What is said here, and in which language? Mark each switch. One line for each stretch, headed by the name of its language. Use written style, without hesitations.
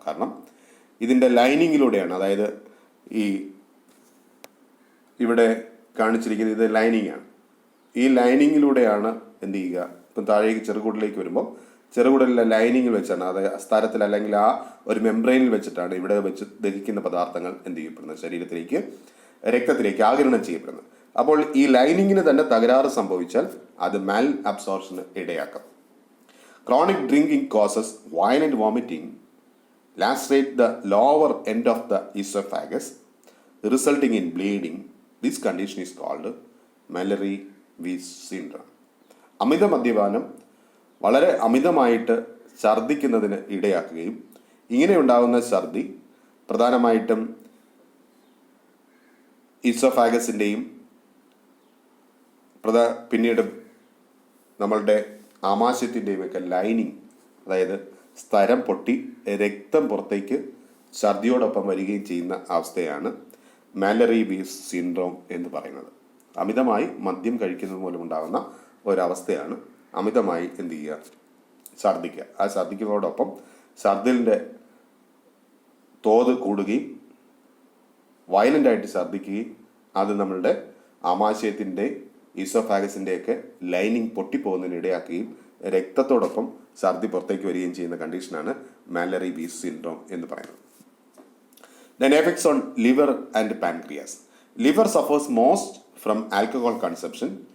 Malayalam: കാരണം ഇതിൻ്റെ ലൈനിങ്ങിലൂടെയാണ്, അതായത് ഈ ഇവിടെ കാണിച്ചിരിക്കുന്നത് ഇത് ലൈനിങ് ആണ്. ഈ ലൈനിങ്ങിലൂടെയാണ് എന്ത് ചെയ്യുക, ഇപ്പം താഴേക്ക് ചെറുകുടലിലേക്ക് വരുമ്പോൾ ചെറുകുടലിലെ ലൈനിങ്ങിൽ വെച്ചാണ്, അതായത് സ്ഥലത്തിൽ അല്ലെങ്കിൽ ആ ഒരു മെംബ്രെയിനിൽ വെച്ചിട്ടാണ് ഇവിടെ വെച്ച് ദഹിക്കുന്ന പദാർത്ഥങ്ങൾ എന്ത് ചെയ്യപ്പെടുന്നത്, ശരീരത്തിലേക്ക് രക്തത്തിലേക്ക് ആഗിരണം ചെയ്യപ്പെടുന്നത്. അപ്പോൾ ഈ ലൈനിങ്ങിന് തന്നെ തകരാറ് സംഭവിച്ചാൽ അത് മാൽ അബ്സോർപ്ഷന് ഇടയാക്കും.
English: Chronic drinking causes violent vomiting, lacerate the lower end of the esophagus, resulting in bleeding. This condition is called Mallory-Weiss syndrome.
Malayalam: അമിത മദ്യപാനം വളരെ അമിതമായിട്ട് ഛർദ്ദിക്കുന്നതിന് ഇടയാക്കുകയും ഇങ്ങനെ ഉണ്ടാകുന്ന ഛർദി പ്രധാനമായിട്ടും ഈസോഫാഗസിൻ്റെയും പിന്നീട് നമ്മളുടെ ആമാശയത്തിൻ്റെയും ഒക്കെ ലൈനിങ്, അതായത് സ്ഥലം പൊട്ടി രക്തം പുറത്തേക്ക് ഛർദിയോടൊപ്പം വരികയും ചെയ്യുന്ന അവസ്ഥയാണ് മാലറി-വീസ് സിൻഡ്രോം എന്ന് പറയുന്നത്. അമിതമായി മദ്യം കഴിക്കുന്നത് മൂലമുണ്ടാകുന്ന ഒരവസ്ഥയാണ് അമിതമായി എന്ത് ചെയ്യുക, ഛർദിക്കുക. ആ ഛർദിക്കുന്നതോടൊപ്പം ഛർദിലിൻ്റെ തോത് കൂടുകയും വയലൻ്റായിട്ട് ഛർദിക്കുകയും അത് നമ്മളുടെ ആമാശയത്തിൻ്റെ ഈസോഫാഗസിൻ്റെയൊക്കെ ലൈനിങ് പൊട്ടിപ്പോകുന്നതിന് ഇടയാക്കുകയും രക്തത്തോടൊപ്പം ഛർദി പുറത്തേക്ക് വരികയും ചെയ്യുന്ന കണ്ടീഷനാണ് മാലറി-വീസ് സിൻഡ്രോം എന്ന് പറയുന്നത്.
English: Then effects on liver and pancreas. Liver suffers most from alcohol consumption.